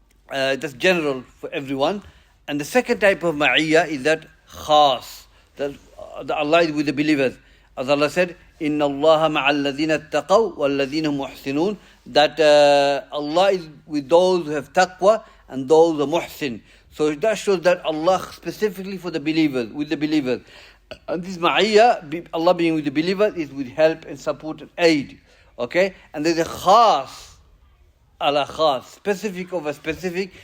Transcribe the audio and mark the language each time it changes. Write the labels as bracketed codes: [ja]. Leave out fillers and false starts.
[en] That's general for everyone. And the second type of ma'iyya is that khas, that Allah is with the believers. [ar] As Allah said, إِنَّ اللَّهَ مَعَ الَّذِينَ اتَّقَوْا وَالَّذِينَ هُمْ مُحْسِنُونَ. [en] That Allah is with those who have taqwa and those who are muhsin. So that shows that Allah specifically for the believers, with the believers. And this ma'iyya, Allah being with the believers, is with help and support and aid. Okay? And there's a khas, ala khas, specific of a specific.